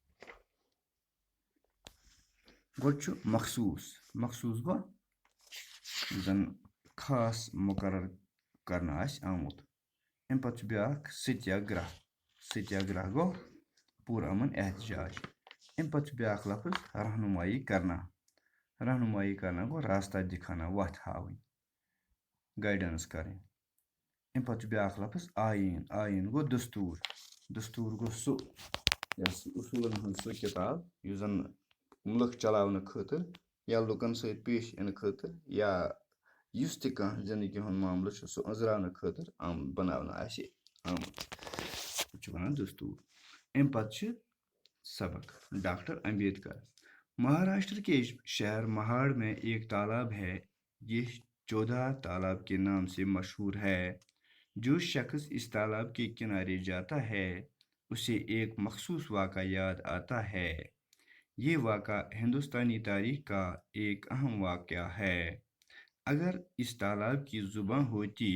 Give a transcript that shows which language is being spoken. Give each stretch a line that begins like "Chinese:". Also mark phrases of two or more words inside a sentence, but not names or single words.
Kashmiri: گۄڈٕ چھُ مخصوٗص گوٚو یُس زن خاص مُقرر کرنہٕ آسہِ آمُت اَمہِ پتہٕ چھُ بیٛاکھ ستیاگرہ گوٚو پوٗرٕ امن احتجاج اَمہِ پتہٕ چھُ بیٛاکھ لفظ
Urdu: رہنمائی کرنا
Kashmiri: گوٚو
Urdu: راستہ دِکھانا
Kashmiri: وتھ ہاوٕنۍ گایڈنس کرٕنۍ اَمہِ پتہٕ چھُ بیٛاکھ لفظ آیٖن گوٚو دستوٗر گوٚو سُہ اصوٗلن ہٕنٛز سُہ کِتاب یُس زن مُلک چلاونہٕ خٲطرٕ یا لُکن سۭتۍ پیش یِنہٕ خٲطرٕ یا یُس تہِ کانٛہہ زندگی ہُنٛد معاملہٕ چھُ سُہ أنٛزراونہٕ خٲطرٕ بناونہٕ آسہِ آمُت چھُ ونان دستوٗر اَمہِ پتہٕ چھُ سبق ڈاکٹر امبیدکر
Urdu: مہاراشٹر کے شہر مہاڑ میں ایک تالاب ہے یہ
Kashmiri: 14
Urdu: تالاب کے نام سے مشہور ہے جو شخص اس تالاب کے کنارے جاتا ہے اسے ایک مخصوص واقعہ یاد آتا ہے یہ واقعہ ہندوستانی تاریخ کا ایک اہم واقعہ ہے اگر اس تالاب کی زبان ہوتی